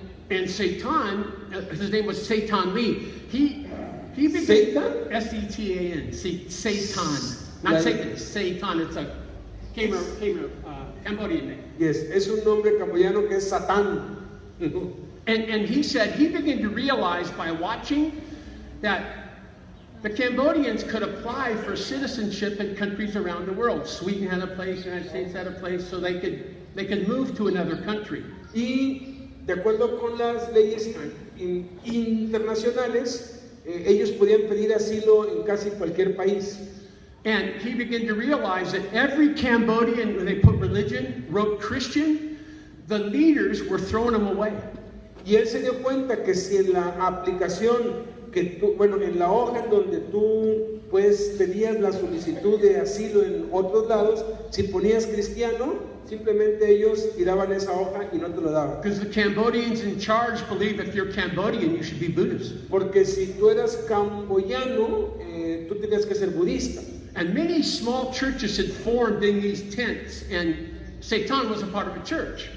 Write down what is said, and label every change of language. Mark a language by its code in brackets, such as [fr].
[en] And Satan, his name was Satan Lee. He began Satan? S-E-T-A-N. Satan, not Like- Satan. Satan. It's a came Cambodian name. Yes, [es] es un nombre camboyano que es Satán. [en] And he said he began to realize by watching that the Cambodians could apply for citizenship in countries around the world. Sweden had a place, the United States had a place, so they could move to another country. [es] Y de acuerdo con las leyes internacionales, ellos podían pedir asilo en casi cualquier país. [en] And he began to realize that every Cambodian, when they put religion, wrote Christian, the leaders were throwing them away. [es] Y él se dio cuenta que si en la aplicación que tú, bueno, en la hoja en donde tú pues pedías la solicitud de asilo en otros lados, si ponías cristiano, simplemente ellos tiraban esa hoja y no te lo daban. [en] Because the Cambodians in charge believe if you're Cambodian, you should be Buddhist. [es] Porque si tú eras camboyano, tú tenías que ser budista. [en] And many small churches had formed in these tents, and Satan was a part of a church.